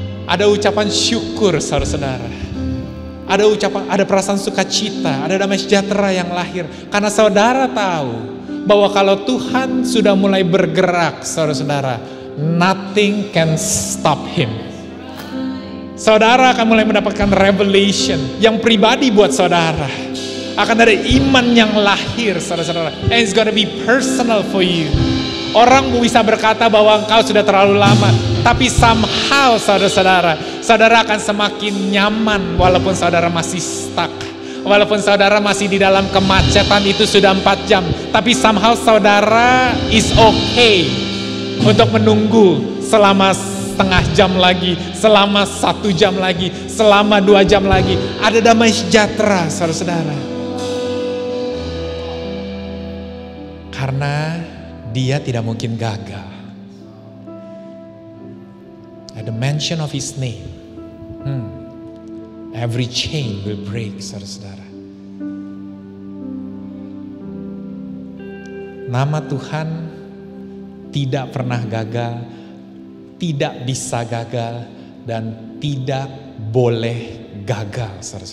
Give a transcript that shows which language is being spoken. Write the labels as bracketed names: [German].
[Indonesian] Ada ucapan syukur, saudara-saudara. Ada perasaan sukacita, ada damai sejahtera yang lahir. Karena saudara tahu bahwa kalau Tuhan sudah mulai bergerak, saudara-saudara, [English] nothing can stop Him. [Indonesian] Saudara akan mulai mendapatkan revelation yang pribadi buat saudara. Akan ada iman yang lahir, saudara-saudara. [English] And it's gonna be personal for you. [Indonesian] Orang bisa berkata bahwa engkau sudah terlalu lama, tapi somehow saudara-saudara akan semakin nyaman walaupun saudara masih stuck. Walaupun saudara masih di dalam kemacetan itu sudah 4 jam, tapi somehow saudara [English] is okay [Indonesian] untuk menunggu selama setengah jam lagi, selama 1 jam lagi, selama 2 jam lagi. Ada damai sejahtera, saudara-saudara. Karena Dia tidak mungkin gagal. [English] At the mention of His name, every chain will break, [Indonesian] saudara-saudara. Nama Tuhan tidak pernah gagal, tidak bisa gagal, dan tidak boleh gagal, saudara-saudara.